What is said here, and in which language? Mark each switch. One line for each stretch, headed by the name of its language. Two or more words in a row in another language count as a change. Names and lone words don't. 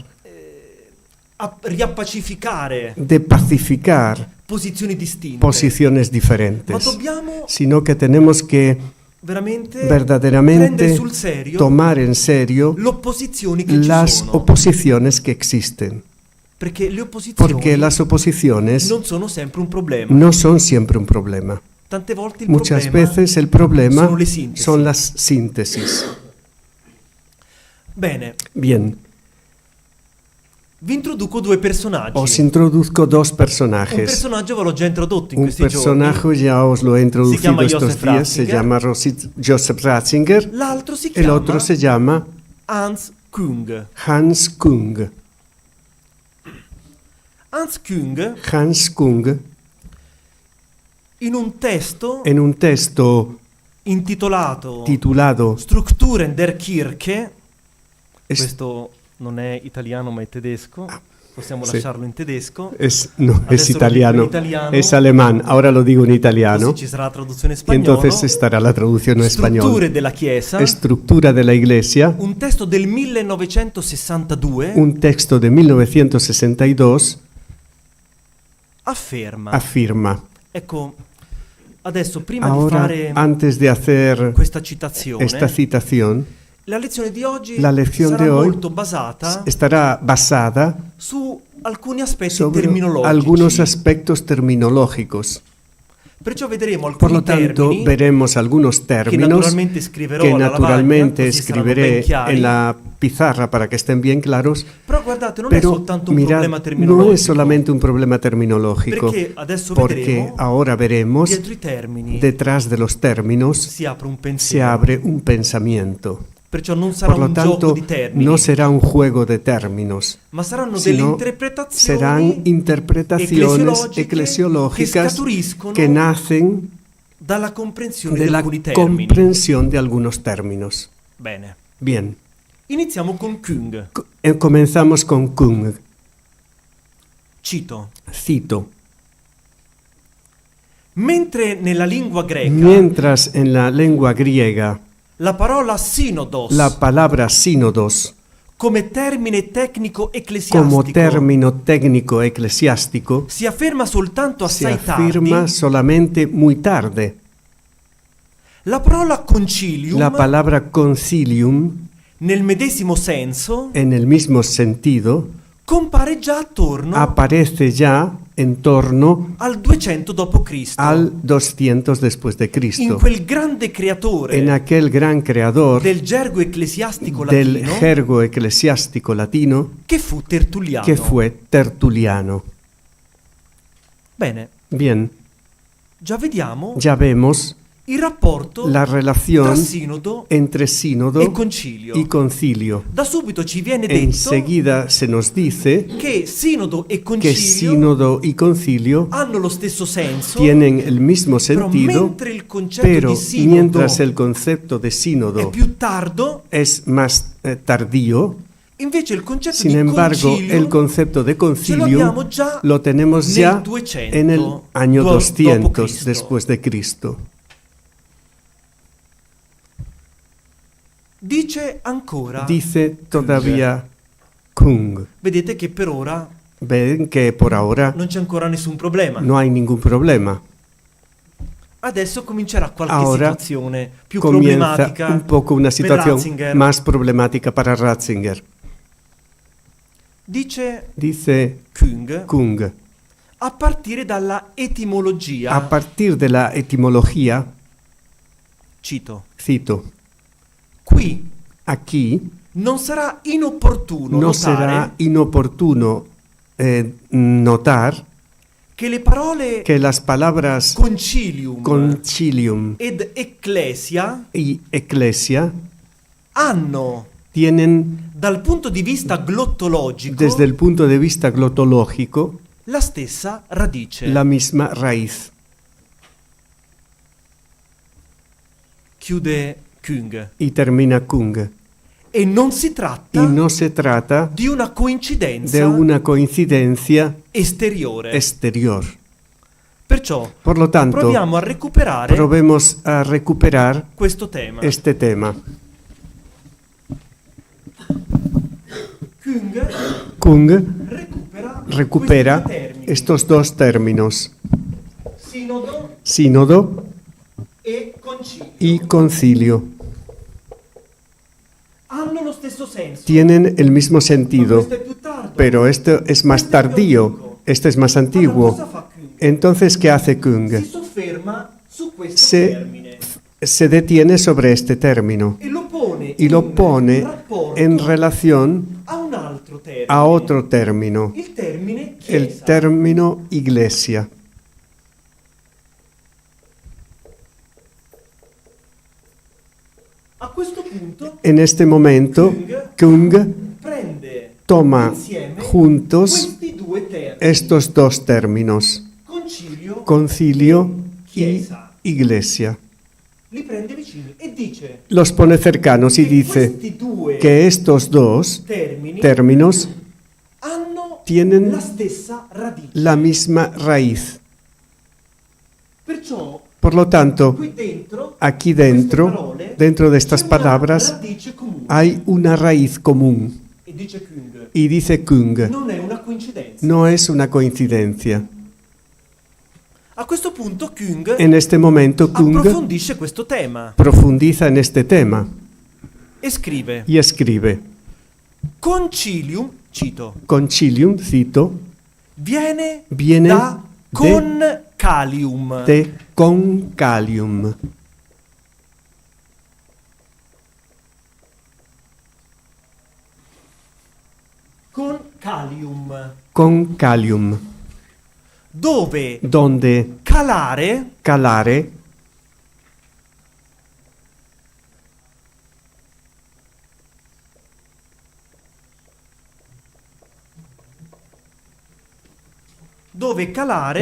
Italian: riappacificare
Spanish: de pacificar
Italian: posizioni distinte,
Spanish: posiciones
Italian: ma
Spanish: diferentes,
Italian: dobbiamo
Spanish: sino que tenemos que
Italian: veramente
Spanish: verdaderamente
Italian: prendere sul serio
Spanish: tomar en serio
Italian: le opposizioni che ci
Spanish: las
Italian: sono,
Spanish: oposiciones que existen,
Italian: perché le opposizioni
Spanish: porque las oposiciones
Italian: non sono sempre un problema.
Spanish: no son siempre un problema.
Italian: Tante volte il
Spanish: Muchas
Italian: problema
Spanish: veces el problema
Italian: sono le sintesi.
Spanish: son las síntesis.
Italian: Bene,
Spanish: Bien,
Italian: vi introduco due personaggi.
Spanish: os introduzco dos
Italian: Un
Spanish: personajes.
Italian: personaggio ve l'ho già introdotto in
Spanish: Un
Italian: questi
Spanish: personaje
Italian: giorni.
Spanish: ya os lo he introducido llama estos Joseph días, se Ratzinger. llama Joseph Ratzinger.
Italian: L'altro si
Spanish: El
Italian: chiama
Spanish: otro se llama
Italian: Hans Kung.
Spanish: Hans Kung.
Italian: Hans Kung,
Spanish: Hans Kung,
Italian: in un testo
Spanish: en un texto
Italian: intitolato
Spanish: titulado
German: Strukturen der Kirche,
Spanish: es,
Italian: questo non è italiano ma è tedesco, possiamo sì. lasciarlo in tedesco,
Spanish: no,
Italian: Adesso
Spanish: es
Italian: lo
Spanish: italiano,
Italian: digo in italiano.
Spanish: es alemán, ahora lo digo en italiano,
Italian: così ci sarà la traduzione in
Spanish: y
Italian: spagnolo.
Spanish: entonces estará la traducción en español.
Italian: Strutture della Chiesa,
Spanish: Estructura de la Iglesia,
Italian: un testo del 1962
Spanish: un texto de 1962,
Italian: afferma.
Spanish: afirma.
Italian: Ecco, adesso prima di
Spanish: Ahora,
Italian: fare
Spanish: antes de hacer
Italian: questa citazione,
Spanish: esta citación,
Italian: la lezione di oggi
Spanish: la lección
Italian: sarà
Spanish: de hoy
Italian: molto basata
Spanish: estará basada
Italian: su alcuni aspetti
Spanish: sobre
Italian: terminologici.
Spanish: algunos aspectos terminológicos.
Italian: Perciò vedremo
Spanish: Por
Italian: alcuni
Spanish: lo tanto,
Italian: termini
Spanish: veremos algunos
Italian: che
Spanish: términos
Italian: naturalmente scriverò
Spanish: que
Italian: alla
Spanish: naturalmente
Italian: lavagna, così saranno ben
Spanish: escribiré
Italian: chiari.
Spanish: en la pizarra para que estén bien claros,
Italian: Però guardate, non è
Spanish: pero
Italian: soltanto un
Spanish: mirad,
Italian: problema terminologico.
Spanish: no es solamente un problema terminológico,
Italian: Perché adesso
Spanish: porque
Italian: vedremo,
Spanish: ahora veremos,
Italian: dietro i termini
Spanish: detrás de los términos
Italian: si apre un
Spanish: se
Italian: pensiero.
Spanish: abre un pensamiento.
Italian: Perciò non sarà
Spanish: Por lo
Italian: un gioco
Spanish: tanto,
Italian: di termini,
Spanish: no será un juego de términos,
Italian: ma saranno delle
Spanish: sino
Italian: interpretazioni
Spanish: serán interpretaciones
Italian: che
Spanish: eclesiológicas
Italian: scaturiscono
Spanish: que nacen
Italian: dalla comprensione
Spanish: de
Italian: di
Spanish: la
Italian: alcuni termini.
Spanish: comprensión de algunos términos.
Italian: Bene,
Spanish: Bien,
Italian: iniziamo con Kung.
Spanish: comenzamos con Kung.
Italian: Cito:
Spanish: Cito.
Italian: mentre nella lingua greca
Spanish: Mientras en la lengua griega
Italian: la parola synodos
Spanish: la palabra sínodos
Italian: come termine tecnico
Spanish: como
Italian: ecclesiastico
Spanish: término técnico eclesiástico
Italian: si afferma soltanto
Spanish: se
Italian: assai
Spanish: afirma
Italian: tardi,
Spanish: solamente muy tarde.
Italian: la parola concilium
Spanish: La palabra concilium,
Italian: nel medesimo senso
Spanish: en el mismo sentido,
Italian: compare già attorno
Spanish: aparece ya en torno
Italian: al 200 d.C.
Spanish: al 200 después de
Italian: in
Spanish: Cristo,
Italian: quel grande creatore
Spanish: en aquel gran creador
Italian: del gergo ecclesiastico
Spanish: del
Italian: latino
Spanish: jergo eclesiástico latino
Italian: che fu Tertulliano.
Spanish: que fue Tertuliano.
Italian: Bene,
Spanish: Bien,
Italian: già vediamo
Spanish: ya vemos
Italian: il rapporto
Spanish: la relación
Italian: tra sinodo
Spanish: entre sínodo
Italian: e concilio.
Spanish: y concilio.
Italian: Da subito ci viene detto
Spanish: Enseguida se nos dice
Italian: che sinodo e
Spanish: que
Italian: concilio
Spanish: sínodo y concilio
Italian: hanno lo stesso senso,
Spanish: tienen el mismo
Italian: però
Spanish: sentido,
Italian: mentre il concetto
Spanish: pero
Italian: di sinodo
Spanish: mientras el concepto de
Italian: è
Spanish: sínodo
Italian: più tardo,
Spanish: es más tardío,
Italian: invece il concetto
Spanish: sin
Italian: di
Spanish: embargo,
Italian: concilio
Spanish: el concepto de
Italian: ce lo
Spanish: concilio
Italian: abbiamo già
Spanish: lo tenemos
Italian: nel
Spanish: ya
Italian: 200
Spanish: en el año
Italian: dopo
Spanish: 200
Italian: Cristo.
Spanish: después de Cristo.
Italian: Dice ancora,
Spanish: Dice todavía Kung.
Italian: vedete che per ora
Spanish: Ven que por ahora
Italian: non c'è ancora nessun problema.
Spanish: no hay ningún problema.
Italian: Adesso comincerà qualche
Spanish: Ahora
Italian: situazione più
Spanish: comienza
Italian: problematica
Spanish: un poco una
Italian: per
Spanish: situación
Italian: Ratzinger.
Spanish: más problemática para Ratzinger.
Italian: Dice
Spanish: Dice
Italian: Kung,
Spanish: Kung,
Italian: a partire dalla etimologia,
Spanish: a partir de la etimología,
Italian: cito,
Spanish: cito,
Italian: qui
Spanish: aquí
Italian: non sarà inopportuno
Spanish: no
Italian: notare
Spanish: será inoportuno notar
Italian: che le parole
Spanish: que las palabras
Italian: concilium
Spanish: concilium
Italian: ed ecclesia
Spanish: y ecclesia
Italian: hanno,
Spanish: tienen,
Italian: dal punto di vista glottologico,
Spanish: desde el punto de vista glotológico,
Italian: la stessa radice.
Spanish: la misma raíz.
Italian: Chiude Kung.
Spanish: Y termina Kung.
Italian: E non si tratta
Spanish: Y no se trata
Italian: di una coincidenza
Spanish: de una coincidencia
Italian: esteriore.
Spanish: exterior.
Italian: Perciò
Spanish: Por lo tanto,
Italian: proviamo a recuperare
Spanish: probemos a recuperar
Italian: questo tema.
Spanish: este tema.
Italian: Kung
Spanish: Kung recupera
Italian: questi due termini,
Spanish: estos dos términos,
Italian: sinodo
Spanish: sínodo
Italian: e concilio.
Spanish: y concilio.
Italian: Hanno lo stesso senso.
Spanish: Tienen el mismo
Italian: Ma
Spanish: sentido,
Italian: questo è più tardo.
Spanish: pero este es más tardío, este es más
Italian: Allora, cosa
Spanish: antiguo.
Italian: fa Kung?
Spanish: Entonces, ¿qué hace Kung?
Italian: Si sofferma su questo
Spanish: Se-
Italian: termine
Spanish: Se detiene sobre este término
Italian: e lo pone
Spanish: y lo
Italian: in
Spanish: pone
Italian: rapporto
Spanish: en relación
Italian: a un altro termine.
Spanish: a otro término,
Italian: Il termine
Spanish: el
Italian: chiesa.
Spanish: término iglesia.
Italian: A questo punto
Spanish: En este momento, Kung
Italian: prende
Spanish: toma
Italian: insieme
Spanish: juntos
Italian: questi due termini,
Spanish: estos dos términos,
Italian: concilio,
Spanish: concilio y
Italian: chiesa.
Spanish: iglesia.
Italian: Li prende vicini e dice
Spanish: Los pone cercanos y
Italian: che
Spanish: dice
Italian: questi due
Spanish: que estos dos
Italian: termini
Spanish: términos
Italian: hanno
Spanish: tienen
Italian: la stessa radice.
Spanish: la misma raíz.
Italian: Perciò
Spanish: Por lo tanto,
Italian: qui dentro,
Spanish: aquí
Italian: queste
Spanish: dentro,
Italian: parole,
Spanish: dentro de estas
Italian: c'è una
Spanish: palabras,
Italian: radice comune.
Spanish: hay una raíz común.
Italian: E dice Kung,
Spanish: Y dice Kung,
Italian: non è una coincidenza.
Spanish: no es una coincidencia.
Italian: A questo punto Kung
Spanish: En este momento, Kung
Italian: approfondisce questo tema
Spanish: profundiza en este tema
Italian: e scrive:
Spanish: y escribe,
Italian: concilium, cito,
Spanish: concilium, cito,
Italian: viene
Spanish: viene
Italian: da concalium.
Spanish: de concalium.
Italian: Concalium,
Spanish: Concalium,
Italian: dove
Spanish: donde
Italian: calare
Spanish: calare
Italian: dove calare